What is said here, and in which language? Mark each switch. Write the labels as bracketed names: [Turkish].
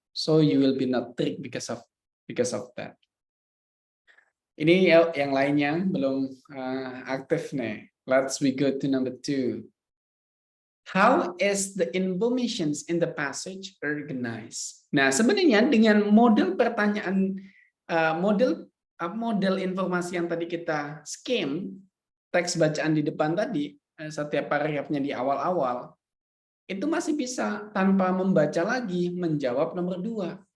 [English] So you will be not tricked because of that. [Indonesian] Ini yang lainnya belum aktif nih. [English] Let's we go to number 2. How is the informations in the passage organized? [Indonesian] Nah, sebenarnya dengan model pertanyaan, model informasi yang tadi kita skim, teks bacaan di depan tadi, setiap paragrafnya di awal-awal, itu masih bisa tanpa membaca lagi menjawab nomor 2.